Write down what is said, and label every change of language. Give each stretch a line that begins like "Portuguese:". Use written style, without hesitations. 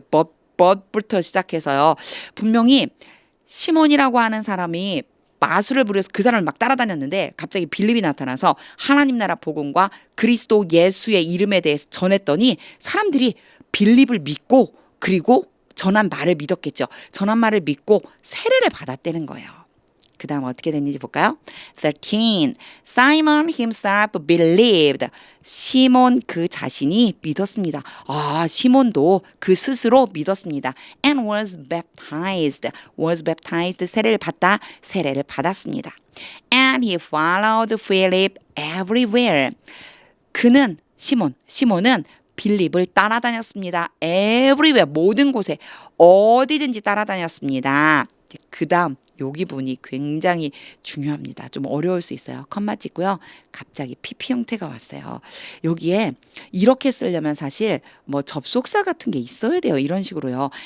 Korean: 법부터 시작해서요. 분명히 시몬이라고 하는 사람이 마술을 부려서 그 사람을 막 따라다녔는데 갑자기 빌립이 나타나서 하나님 나라 복음과 그리스도 예수의 이름에 대해서 전했더니 사람들이 빌립을 믿고 그리고 전한 말을 믿었겠죠. 전한 말을 믿고 세례를 받았다는 거예요. 그 다음 어떻게 됐는지 볼까요? 13.
English: Simon himself believed.
Korean: 시몬 그 자신이 믿었습니다. 아, 시몬도 그 스스로 믿었습니다.
English: And was baptized. Was baptized.
Korean: 세례를 받다. 세례를 받았습니다.
English: And he followed Philip everywhere.
Korean: 그는 시몬은 빌립을 따라다녔습니다.
English: everywhere.
Korean: 모든 곳에 어디든지 따라다녔습니다. 그 다음 여기 부분이 굉장히 중요합니다. 좀 어려울 수 있어요. 컴마 찍고요. 갑자기 PP 형태가 왔어요. 여기에 이렇게 쓰려면 사실 뭐 접속사 같은 게 있어야 돼요. 이런 식으로요.